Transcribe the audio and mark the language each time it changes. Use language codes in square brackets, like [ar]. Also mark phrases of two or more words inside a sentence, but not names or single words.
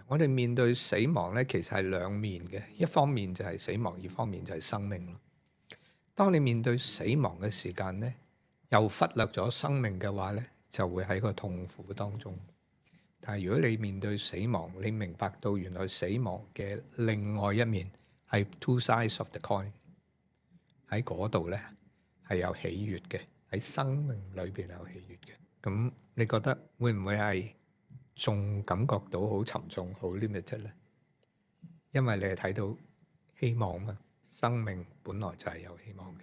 [yue] 我哋面對死亡咧，其實係兩面嘅，一方面就係死亡，二方面就係生命咯。當你面對死亡嘅時間咧，又忽略咗生命嘅話咧，就會喺個痛苦當中。但係如果你面對死亡，你明白到原來死亡嘅另外一面係 [en] two sides of the coin， [yue] 喺嗰度咧係有喜悅嘅，喺生命裏邊有喜悅嘅。咁你覺得會唔會係仲感覺到好沉重、好 limited 咧？因為你係睇到希望嘛，生命本來就係有希望嘅。